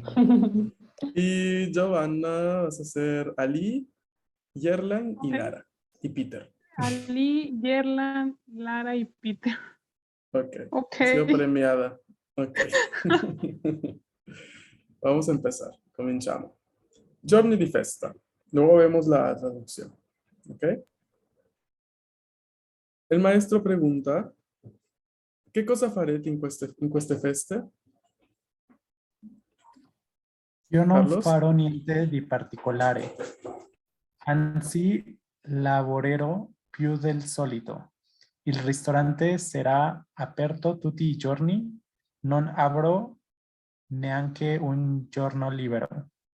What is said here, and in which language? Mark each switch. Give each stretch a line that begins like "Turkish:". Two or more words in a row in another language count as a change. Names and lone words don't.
Spanish: Y Giovanna vas a ser Ali, Yerlan y Lara. Y Peter. Ali, Yerlan, Lara y Peter. Ok. Ok. Ha sido premiada. Ok. Vamos a empezar.
Italian: Cominciamo. Giorni di festa.
Spanish: Luego vemos la traducción. ¿Ok? El maestro pregunta, ¿qué
Italian: cosa farete in queste feste? Io non Carlos? farò niente di particolare, anzi lavorerò più del solito. Il ristorante sarà aperto tutti i giorni, non avrò neanche un giorno libero.